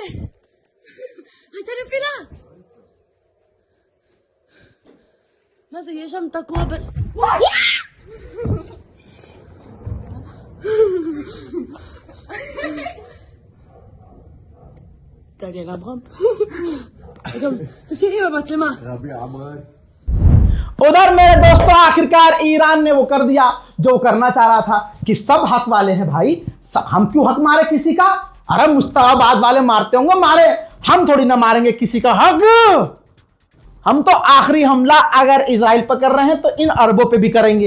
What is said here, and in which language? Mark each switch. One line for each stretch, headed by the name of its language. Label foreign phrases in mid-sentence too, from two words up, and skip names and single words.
Hebrew: הייתה נפילה! מה זה, יש שם תקוע ב... דניאל אברהם? גם תשאירי במצלמה. רבי עמרן.
Hindi: उधर मेरे दोस्तों आखिरकार ईरान ने वो कर दिया जो करना चाह रहा था कि सब हक वाले हैं भाई, हम क्यों हक मारे किसी का? अरे मुस्तफाबाद वाले मारते होंगे, मारे, हम थोड़ी ना मारेंगे किसी का हक। हम तो आखिरी हमला अगर इजराइल पर कर रहे हैं तो इन अरबों पे भी करेंगे।